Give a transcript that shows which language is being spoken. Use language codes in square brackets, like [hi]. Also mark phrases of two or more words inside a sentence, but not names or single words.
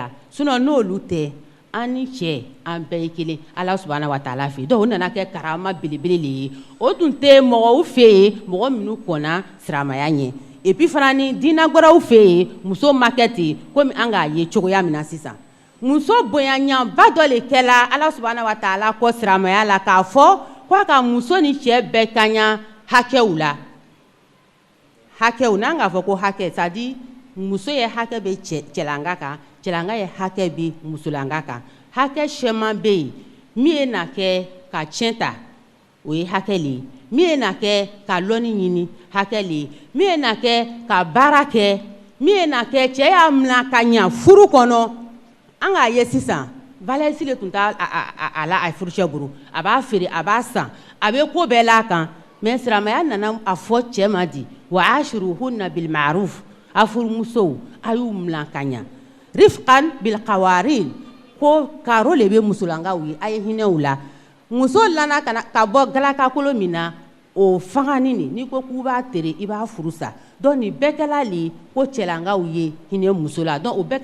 [bm] la sinon n'olu tɛ an ni cɛ an bɛɛ ye kelen Ala [ar] سبحانه وتعالى [bm] fɛ donc o nana kɛ karama belebele le ye o tun tɛ mɔgɔw fɛ yen mɔgɔ minnu kɔnna silamɛya ɲɛ [fr] et puis [bm] fana ni diinɛ wɛrɛw fɛ yen muso ma kɛ ten komi an k'a ye cogoya min na sisan muso bonyaɲaba dɔ le kɛla Ala [ar] سبحانه وتعالى [bm] kɔ silamɛya la k'a fɔ k'a ka muso ni cɛ bɛɛ kaɲa hakɛw la hakɛw n'an k'a fɔ ko hakɛ [fr] c'est à dire [bm] muso ye hakɛ bɛ cɛlanka kan cɛlanka ye hakɛ bɛ musolanka kan hakɛ sɛman bɛ yen min ye na kɛ ka tiɲɛ ta o ye hakɛ le ye min ye na kɛ ka lɔnni ɲini hakɛ le ye min ye na kɛ ka baara kɛ min ye na kɛ cɛ y'a minɛ ka ɲa furu kɔnɔ an k'a ye sisan valɛsi le tun t'a a la a furucɛ bolo a b'a feere a b'a san a bɛ ko bɛɛ l'a kan mais silamɛya nana a fɔ cɛ ma di [ar] وعاشروهن بالمعروف [bm] a furumusow a y'u minɛ ka ɲa [ar] رفقا بالقوارير [bm] ko karo le bɛ musolankaw ye a ye hinɛw la muso lana ka bɔ galakakolo min na o fangani n'i ko k'u b'a tere i b'a furu sa donc nin bɛɛ kɛla le ko cɛlankaw ye hinɛ muso la donc o bɛɛ